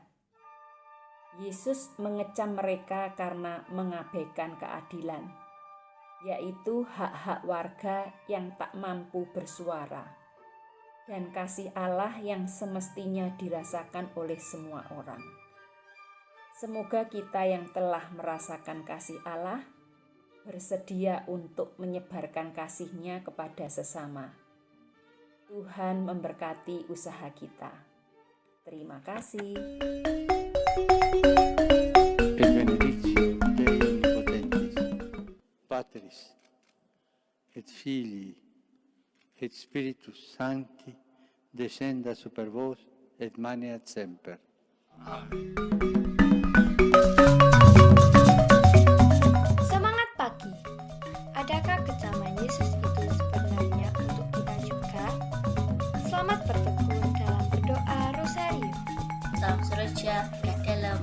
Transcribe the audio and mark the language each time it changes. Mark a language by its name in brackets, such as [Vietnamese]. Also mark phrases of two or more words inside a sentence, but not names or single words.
[Indonesian] Yesus mengecam mereka karena mengabaikan keadilan, yaitu hak-hak warga yang tak mampu bersuara, dan kasih Allah yang semestinya dirasakan oleh semua orang. Semoga kita yang telah merasakan kasih Allah bersedia untuk menyebarkan kasih-Nya kepada sesama. Tuhan memberkati usaha kita. Terima kasih. [Latin] Et benedictio Dei Omnipotentis, Patris, et Filii, et Spiritus Sancti, descenda super vos et maneat semper. Amen. [Indonesian] Semangat pagi. Adakah kecaman Yesus itu sebenarnya untuk kita juga? Selamat bertekun dalam berdoa Rosario. Salam Sureja, berkah dalam.